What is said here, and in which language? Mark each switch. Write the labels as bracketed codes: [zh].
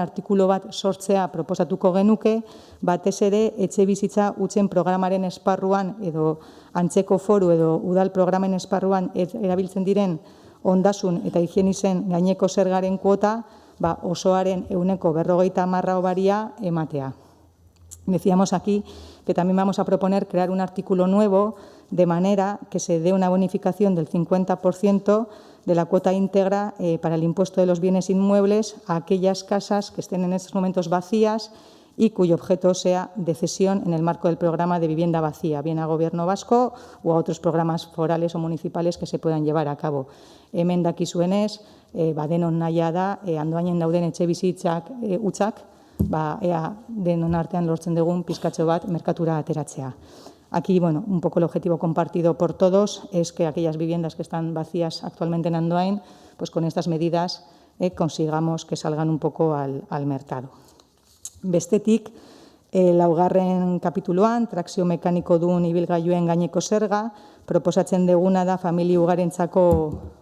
[eu] artikulu bat sortzea proposatuko genuke, batez ere etxe bizitza hutzen programaren esparruan edo antzeko foru edo udal programen esparruan erabiltzen diren ondasun eta higienizen gaineko zergaren kuota, osoaren 40% obaria ematea. [es] Decíamos aquí que también vamos a proponer crear un artículo nuevo de manera que se dé una bonificación del 50% de la cuota íntegra para el impuesto de los bienes inmuebles a aquellas casas que estén en estos momentos vacías y cuyo objeto sea de cesión en el marco del programa de vivienda vacía, bien a Gobierno vasco o a otros programas forales o municipales que se puedan llevar a cabo. [eu] Hemen dakizuenez, denon nahia da, Andoainen dauden etxebizitzak hutsak, ea denon artean lortzen dugun pizkatxo bat merkatura ateratzea. [es] Aquí, bueno, un poco el objetivo compartido por todos es que aquellas viviendas que están vacías actualmente en Andoain, pues con estas medidas consigamos que salgan un poco al mercado. [eu] Bestetik, laugarren kapituluan, trakzio mekaniko duen ibilgailuen gaineko zerga, proposatzen deguna da familia ugarentzako